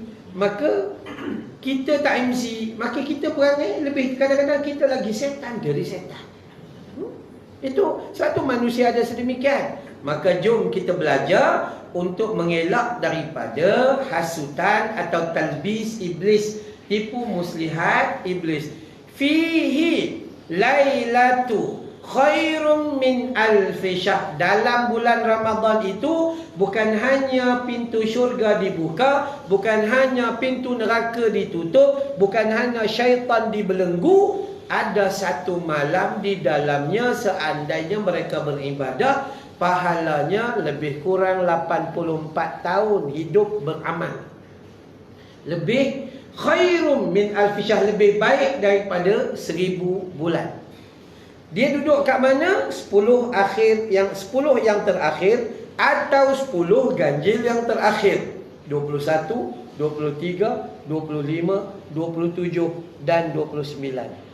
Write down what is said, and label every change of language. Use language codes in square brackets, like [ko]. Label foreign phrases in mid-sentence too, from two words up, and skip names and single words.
[ms] Maka kita tak MC, maka kita perangai lebih, kadang-kadang kita lagi setan dari setan. Itu satu manusia ada sedemikian. Maka jom kita belajar untuk mengelak daripada hasutan atau talbis iblis, tipu muslihat iblis. [ar] فيه ليلة خير من ألف شهر. [ms] Dalam bulan Ramadan itu bukan hanya pintu syurga dibuka, bukan hanya pintu neraka ditutup, bukan hanya syaitan dibelenggu. Ada satu malam di dalamnya, seandainya mereka beribadah, pahalanya lebih kurang 84 tahun hidup beramal. Lebih [ar] خير من ألف شهر, [ms] lebih baik daripada 1000 bulan. Dia duduk kat mana? 10 yang terakhir atau 10 ganjil yang terakhir. 21, 23, 25, 27 dan 29.